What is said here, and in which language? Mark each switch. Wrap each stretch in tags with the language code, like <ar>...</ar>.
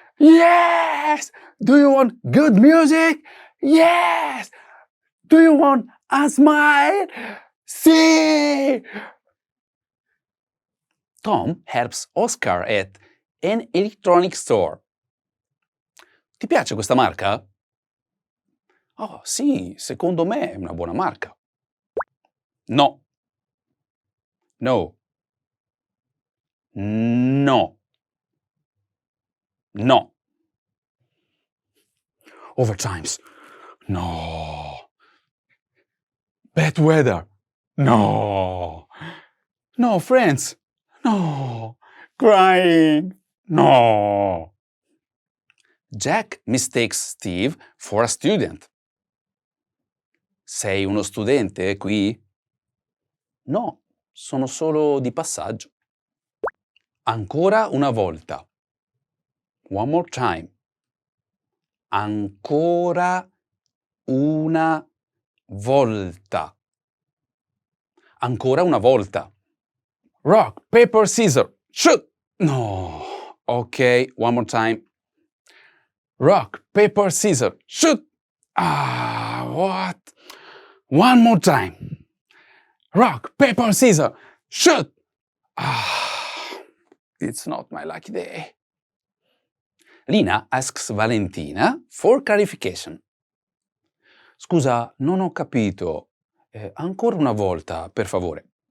<en>Yes! Do you want good music? Yes! Do you want a smile? Sì! Tom helps Oscar at an electronic store.</en> <it>Ti piace questa marca? Oh, sì, secondo me è una buona marca.</it> <en>No. No. No. No. Overtimes. No. Bad weather. No. No, friends. No. Crying. No. Jack mistakes Steve for a student.</en> <it>Sei uno studente qui? No, sono solo di passaggio. Ancora una volta.</it> <en>One more time.</en> <it>Ancora una volta. Ancora una volta.</it> <en>Rock, paper, scissors. Shoot! No. Ok, one more time. Rock, paper, scissors. Shoot! Ah, what? One more time. Rock, paper, scissors. Shoot! Ah, it's not my lucky day. Lina asks Valentina for clarification.</en> <it>Scusa, non ho capito. Ancora una volta, per favore.</it>